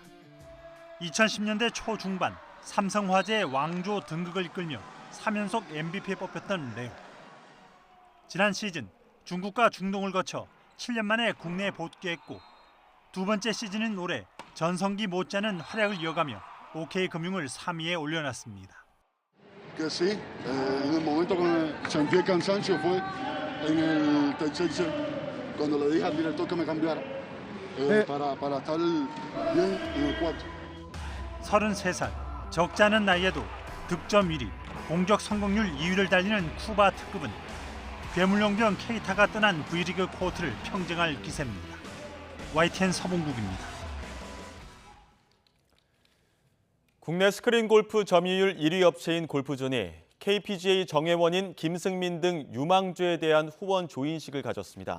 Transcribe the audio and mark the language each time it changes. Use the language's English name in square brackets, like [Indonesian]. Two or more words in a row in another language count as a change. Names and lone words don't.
[Korean] 2010년대 초중반 삼성화재의 왕조 등극을 이끌며 3연속 MVP에 뽑혔던 레오. 지난 시즌 중국과 중동을 거쳐 7년 만에 국내에 복귀했고 두 번째 시즌인 올해 전성기 못지않은 활약을 이어가며 OK금융을 3위에 올려놨습니다. [Spanish] Que sí, en el momento que sentí el cansancio fue en el tercer set, cuando le dije al director que me cambiara para estar bien en el cuarto. [Korean] 33살, 적지 않은 나이에도 득점 1위, 공격 성공률 2위를 달리는 쿠바 특급은 괴물용병 케이타가 떠난 V리그 코트를 평정할 기세입니다. YTN 서봉국입니다. 국내 스크린 골프 점유율 1위 업체인 골프존이 KPGA 정회원인 김승민 등 유망주에 대한 후원 조인식을 가졌습니다.